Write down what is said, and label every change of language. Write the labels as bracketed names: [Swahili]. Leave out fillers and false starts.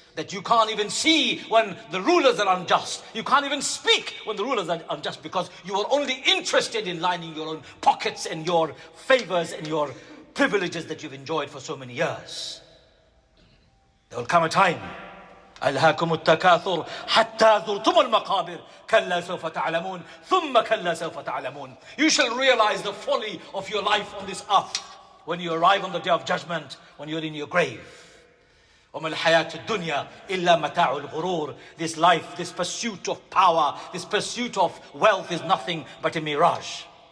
[English] that you can't even see when the rulers are unjust. You can't even speak when the rulers are unjust, because you are only interested in lining your own pockets and your favors and your privileges that you've enjoyed for so many years. [Arabic] There will come a time, ألهاكم التكاثر حتى زرتم المقابر كلا سوف تعلمون ثم كلا سوف تعلمون. [English] You shall realize the folly of your life on this earth when you arrive on the day of judgment, when you're in your grave. [Arabic] وَمَا الْحَيَاةُ الدُّنْيَا إِلَّا مَتَاعُ الْغُرُورِ. [English] This life, this pursuit of power, this pursuit of wealth is nothing but a mirage.